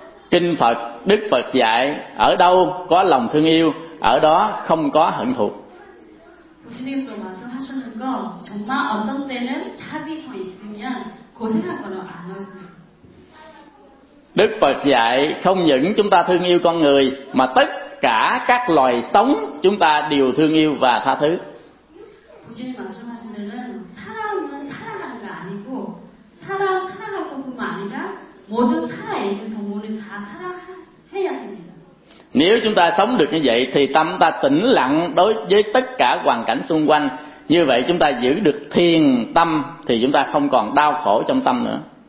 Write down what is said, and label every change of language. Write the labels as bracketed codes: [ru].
[vi] Kinh Phật, Đức Phật dạy, ở đâu có lòng thương yêu, ở đó không có hận thù. [ko] 부처님도 말씀하셨는 거 정말 어떤 때는 자비가 있으면 고생하거나 안 웃습니다. [vi] Đức Phật dạy không những chúng ta thương yêu con người mà tất cả các loài sống chúng ta đều thương yêu và tha thứ. [ko] 부처님 말씀하신 대로는 사람은 사랑하는 거 아니고 사람 사랑할 것뿐만 아니라 모든 살아있는 동물을 다 사랑해야 합니다. [vi] Nếu chúng ta sống được như vậy thì tâm ta tĩnh lặng đối với tất cả hoàn cảnh xung quanh. Như vậy chúng ta giữ được thiền tâm thì chúng ta không còn đau khổ trong tâm nữa.